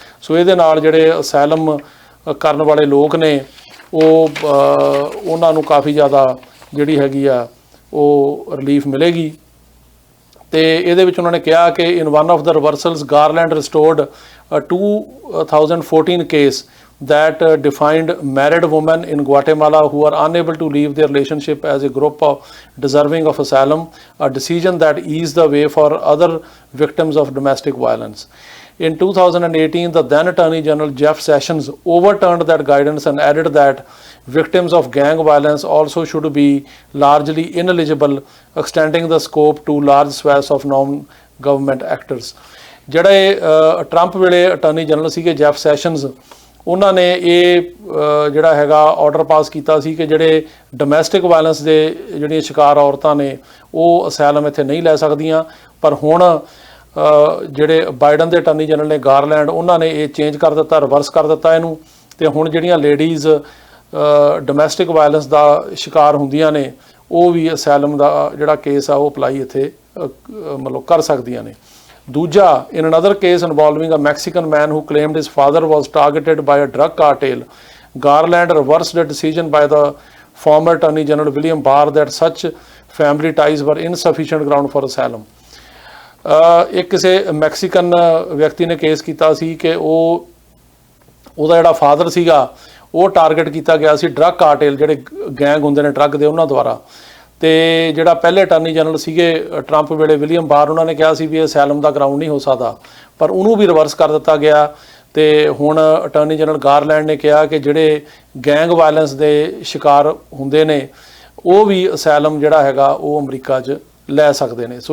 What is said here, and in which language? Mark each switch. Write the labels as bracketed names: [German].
[Punjabi] ਸੋ ਇਹਦੇ ਨਾਲ ਜਿਹੜੇ ਅਸਾਈਲਮ ਕਰਨ ਵਾਲੇ ਲੋਕ ਨੇ ਉਹ ਉਹਨਾਂ ਨੂੰ ਕਾਫੀ ਜ਼ਿਆਦਾ ਜਿਹੜੀ ਹੈਗੀ ਆ ਉਹ ਰਿਲੀਫ ਮਿਲੇਗੀ ਤੇ ਇਹਦੇ ਵਿੱਚ ਉਹਨਾਂ ਨੇ ਕਿਹਾ ਕਿ [English] In one of the reversals Garland restored 2014 case that defined married women in Guatemala who are unable to leave their relationship as a group of deserving of asylum, a decision that eased the way for other victims of domestic violence. In 2018, the then Attorney General Jeff Sessions overturned that guidance and added that victims of gang violence also should be largely ineligible, extending the scope to large swaths of non-government actors. [Punjabi] ਜਿਹੜੇ Trump ਵੇਲੇ attorney general ਸੀਗੇ Jeff sessions ਉਹਨਾਂ ਨੇ ਇਹ ਜਿਹੜਾ ਹੈਗਾ order pass ਕੀਤਾ ਸੀ ਕਿ ਜਿਹੜੇ ਡੋਮੈਸਟਿਕ ਵਾਇਲੈਂਸ ਦੇ ਜਿਹੜੀਆਂ ਸ਼ਿਕਾਰ ਔਰਤਾਂ ਨੇ ਉਹ ਅਸਾਈਲਮ ਇੱਥੇ ਨਹੀਂ ਲੈ ਸਕਦੀਆਂ। ਪਰ ਹੁਣ ਜਿਹੜੇ ਬਾਈਡਨ ਦੇ ਅਟਾਰਨੀ ਜਨਰਲ ਨੇ ਗਾਰਲੈਂਡ ਉਹਨਾਂ ਨੇ ਇਹ ਚੇਂਜ ਕਰ ਦਿੱਤਾ, ਰਿਵਰਸ ਕਰ ਦਿੱਤਾ ਇਹਨੂੰ ਤੇ ਹੁਣ ਜਿਹੜੀਆਂ ਲੇਡੀਜ਼ ਡੋਮੈਸਟਿਕ ਵਾਇਲੈਂਸ ਦਾ ਸ਼ਿਕਾਰ ਹੁੰਦੀਆਂ ਨੇ ਉਹ ਵੀ ਅਸਾਈਲਮ ਦਾ ਜਿਹੜਾ ਕੇਸ ਆ ਉਹ ਅਪਲਾਈ ਇੱਥੇ ਮਤਲਬ ਕਰ ਸਕਦੀਆਂ ਨੇ। ਦੂਜਾ [English] in another case involving a Mexican man who claimed his father was targeted by a drug cartel, Garland reversed a decision by the former Attorney General William Barr that such family ties were insufficient ground for asylum. [Punjabi] ਇੱਕ ਕਿਸੇ Mexican ਵਿਅਕਤੀ ਨੇ case ਕੀਤਾ ਸੀ ਕਿ ਉਹਦਾ ਜਿਹੜਾ father ਸੀਗਾ ਉਹ ਟਾਰਗੇਟ ਕੀਤਾ ਗਿਆ ਸੀ ਡਰੱਗ ਕਾਰਟੇਲ ਜਿਹੜੇ ਗੈਂਗ ਹੁੰਦੇ ਨੇ ਡਰੱਗ ਦੇ ਉਹਨਾਂ ਦੁਆਰਾ ਤੇ ਜਿਹੜਾ ਪਹਿਲੇ ਅਟਾਰਨੀ ਜਨਰਲ ਸੀਗੇ ਟਰੰਪ ਵੇਲੇ ਵਿਲੀਅਮ ਬਾਰ ਉਹਨਾਂ ਨੇ ਕਿਹਾ ਸੀ ਵੀ ਇਹ ਅਸਾਈਲਮ ਦਾ ਗਰਾਊਂਡ ਨਹੀਂ ਹੋ ਸਕਦਾ ਪਰ ਉਹਨੂੰ ਵੀ ਰਿਵਰਸ ਕਰ ਦਿੱਤਾ ਗਿਆ ਤੇ ਹੁਣ ਅਟਾਰਨੀ ਜਨਰਲ ਗਾਰਲੈਂਡ ਨੇ ਕਿਹਾ ਕਿ ਜਿਹੜੇ ਗੈਂਗ ਵਾਇਲੈਂਸ ਦੇ ਸ਼ਿਕਾਰ ਹੁੰਦੇ ਨੇ ਉਹ ਵੀ ਅਸਾਈਲਮ ਜਿਹੜਾ ਹੈਗਾ ਉਹ ਅਮਰੀਕਾ 'ਚ ਲੈ ਸਕਦੇ ਨੇ।